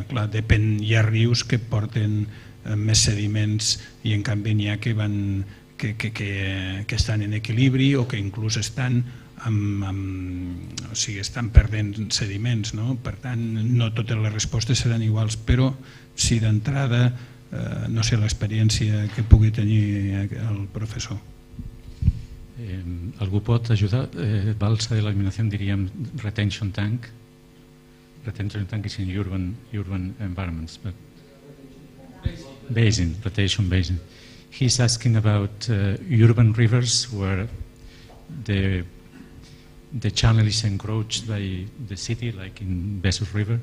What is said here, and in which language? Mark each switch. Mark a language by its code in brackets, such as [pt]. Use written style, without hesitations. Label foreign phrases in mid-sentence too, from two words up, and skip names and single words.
[ca] Clar, depèn, hi ha rius que porten més sediments i en canvi n'hi ha que estan en equilibri o que inclús estan estan perdent sediments, no? Per tant, no totes les respostes seran iguals, però si d'entrada, no sé l'experiència que pugui tenir el professor. Algú pot ajudar? Balsa de l'eliminació, diríem [en] retention tank. Retention tank is in urban environments, but basin, rotation basin. He's asking about urban rivers where the channel is encroached by the city, like in Bankfull River.